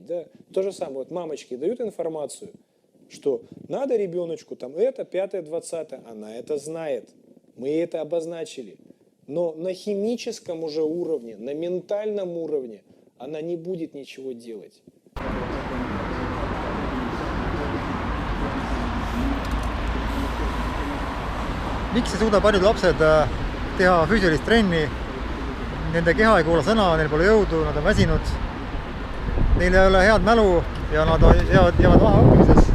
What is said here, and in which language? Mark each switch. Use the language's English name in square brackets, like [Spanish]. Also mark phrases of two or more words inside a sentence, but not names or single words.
[Russian] Да? То же самое, вот мамочки дают информацию, что надо ребеночку, там, это, 5-е, 20-е, она это знает. Мы это обозначили. Но на химическом уже уровне, на ментальном уровне, она не будет ничего делать. [Estonian] Miks ei suuda paljud lapsed teha füüsilist trenni? Nende keha ei kuula sõna, neil pole jõudu, nad on väsinud. Neil ei ole head mälu ja nad jäävad maha õppimises.